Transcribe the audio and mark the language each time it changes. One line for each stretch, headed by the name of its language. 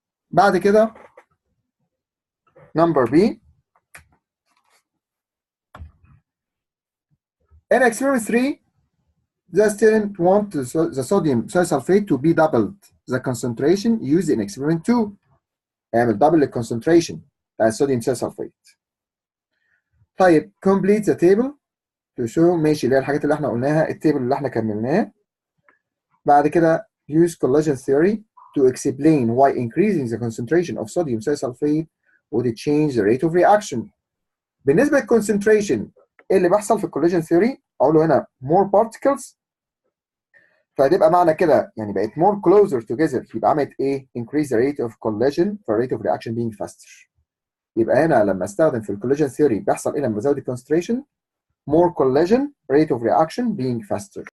Arabic: بعد كده نمبر بي
English: in experiment 3 the student want the sodium thiosulfate to be doubled the concentration used in experiment 2.
Arabic: اعمل double الكونسنتريشن بتاع الصوديوم thiosulfate. طيب complete the table to show، ماشي، اللي هي الحاجات اللي احنا قلناها، التيبل اللي احنا كملناه. بعد كده
English: use collision theory to explain why increasing the concentration of sodium thiosulfate would change the rate of reaction.
Arabic: بالنسبه للكونسنتريشن، ايه اللي بيحصل في الكوليجن ثيوري؟ اقول له هنا more particles، فهتبقى معنى كده يعني بقت more closer together، يبقى عملت ايه؟
English: increase the rate of collision ف rate of reaction being faster.
Arabic: يبقى هنا لما استخدم في الكوليجن ثيوري بيحصل ايه لما بزود الكونسنتريشن؟
English: more collision rate of reaction being faster.